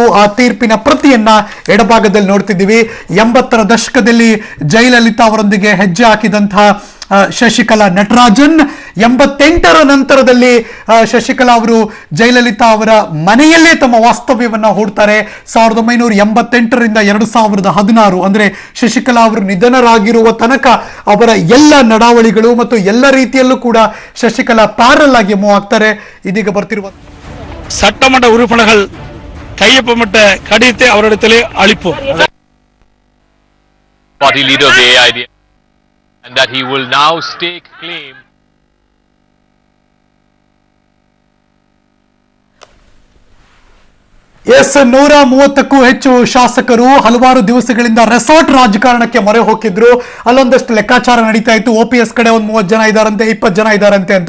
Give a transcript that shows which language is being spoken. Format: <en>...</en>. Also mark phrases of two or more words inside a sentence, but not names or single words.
<kn>ಆ ತೀರ್ಪಿನ ಪ್ರತಿಯನ್ನ ಎಡಭಾಗದಲ್ಲಿ ನೋಡ್ತಿದ್ದೀವಿ. 80ರ ದಶಕದಲ್ಲಿ ಜಯಲಲಿತಾ ಅವರೊಂದಿಗೆ ಹೆಜ್ಜೆ ಹಾಕಿದಂತಹ ಶಶಿಕಲಾ ನಟರಾಜನ್ 88ರ ನಂತರದಲ್ಲಿ ಶಶಿಕಲಾ ಅವರು ಜಯಲಲಿತಾ ಅವರ ಮನೆಯಲ್ಲೇ ತಮ್ಮ ವಾಸ್ತವ್ಯವನ್ನ ಹೂಡ್ತಾರೆ. 1988ರಿಂದ 2016 ಅಂದ್ರೆ ಶಶಿಕಲಾ ಅವರು ನಿಧನರಾಗಿರುವ ತನಕ ಅವರ ಎಲ್ಲ ನಡಾವಳಿಗಳು ಮತ್ತು ಎಲ್ಲ ರೀತಿಯಲ್ಲೂ ಕೂಡ ಶಶಿಕಲಾ ಪ್ಯಾರಲ್ ಆಗಿ ಮೂವ್ ಆಗ್ತಾರೆ. ಇದೀಗ ಬರ್ತಿರುವ</kn> <ta>சட்டமன்ற உறுப்பினர்கள் கையொப்பமிட்ட கடிதத்தை அவரிடத்திலே அளிப்போம்.</ta> <en>Party leader of the AID, and that he will now stake claim.</en> <kn>ಎಸ್ 130ಕ್ಕೂ ಹೆಚ್ಚು ಶಾಸಕರು ಹಲವಾರು ದಿವಸಗಳಿಂದ ರೆಸಾರ್ಟ್ ರಾಜಕಾರಣಕ್ಕೆ ಮೊರೆ ಹೋಗಿದ್ರು. ಅಲ್ಲೊಂದಷ್ಟು ಲೆಕ್ಕಾಚಾರ ನಡೀತಾ ಇತ್ತು. OPS ಕಡೆ ಒಂದು 30 ಜನ ಇದಾರಂತೆ, 20 ಜನ ಇದಾರಂತೆ ಅಂತ.</kn>